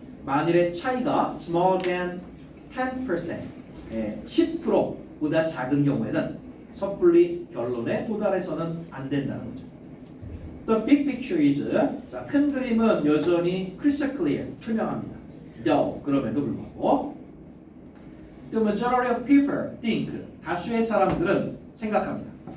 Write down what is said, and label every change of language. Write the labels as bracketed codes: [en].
[ko] 만일의 차이가 [en] smaller than 10%, [ko] 10%보다 작은 경우에는 섣불리 결론에 도달해서는 안 된다는 거죠. [en] The big picture is, [ko] 자, 큰 그림은 여전히 [en] crystal clear, [ko] 투명합니다. [en] Though, [ko] 그럼에도 불구하고 [en] The majority of people think. [ko] 다수의 사람들은 생각합니다.